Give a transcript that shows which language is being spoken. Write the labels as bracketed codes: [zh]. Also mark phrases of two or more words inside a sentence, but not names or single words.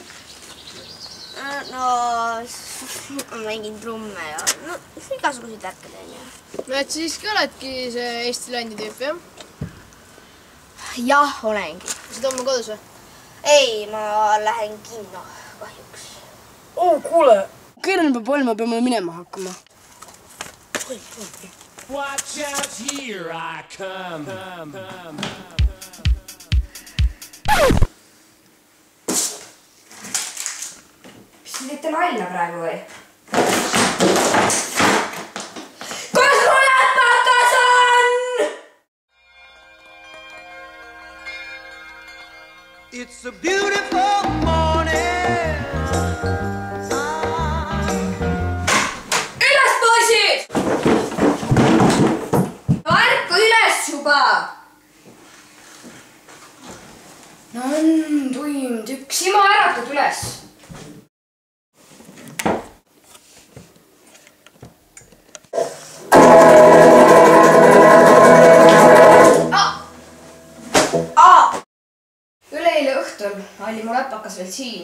[et] No, mängin trumme ja igasuguseid värke teen ja. No et siiski oledki see Eesti landi tüüp, jah? Jah, olengi. Sa tood mu kodus või? Ei, ma lähen kinno kahjuks. Kuule, kell peab olema, peame minema hakkama. [en] Watch out, here I come. [et] Mis te teete nalja praegu või? Kus mu läpakas on? [en] It's a beautiful morning. [et] Üles, poisid! Ärka üles juba! No on tund üks. Simo, äratud üles. Üleeile õhtul oli mu läpakas veel siin.